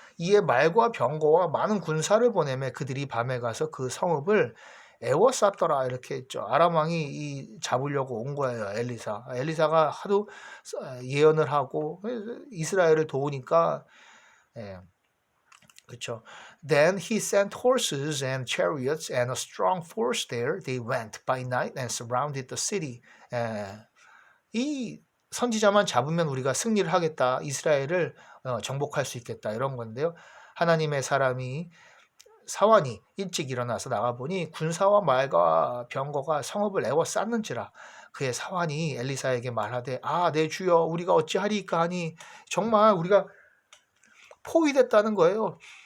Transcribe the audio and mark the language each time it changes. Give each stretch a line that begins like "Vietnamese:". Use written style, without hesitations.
Korean: 이에 말과 병거와 많은 군사를 보내매 그들이 밤에 가서 그 성읍을 에워쌌더라 이렇게 했죠. 아람 왕이 이 잡으려고 온 거예요. 엘리사가 하도 예언을 하고 이스라엘을 도우니까 그렇죠.
English: Then he sent horses and chariots and a strong force there. They went by night and surrounded the city.
Korean: 이 선지자만 잡으면 우리가 승리를 하겠다. 이스라엘을 정복할 수 있겠다. 이런 건데요. 하나님의 사환이 일찍 일어나서 나가보니 군사와 말과 병거가 성읍을 에워쌌는지라. 그의 사환이 엘리사에게 말하되 내 주여 우리가 어찌하리까 하니 정말 우리가 포위됐다는 거예요.